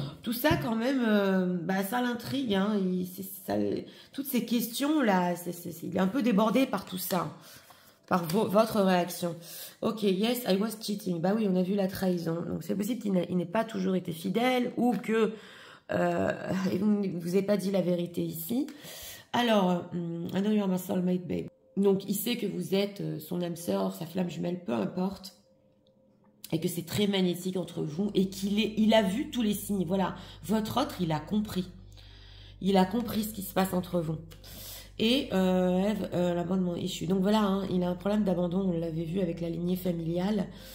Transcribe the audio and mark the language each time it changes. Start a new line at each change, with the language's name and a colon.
French: Tout ça quand même, ça l'intrigue. Hein, toutes ces questions-là, il est un peu débordé par tout ça, par votre réaction.
English: Ok, yes, I was cheating.
French: Bah oui, on a vu la trahison. Donc c'est possible qu'il n'ait pas toujours été fidèle ou que vous ne vous ayez pas dit la vérité ici. Alors,
English: I know you're my soulmate, babe.
French: Donc, il sait que vous êtes son âme sœur, sa flamme jumelle, peu importe. Et que c'est très magnétique entre vous. Et il a vu tous les signes. Voilà, votre autre, il a compris. Il a compris ce qui se passe entre vous. Et Ève, l'abandon issue. Donc voilà, hein, il a un problème d'abandon, on l'avait vu avec la lignée familiale.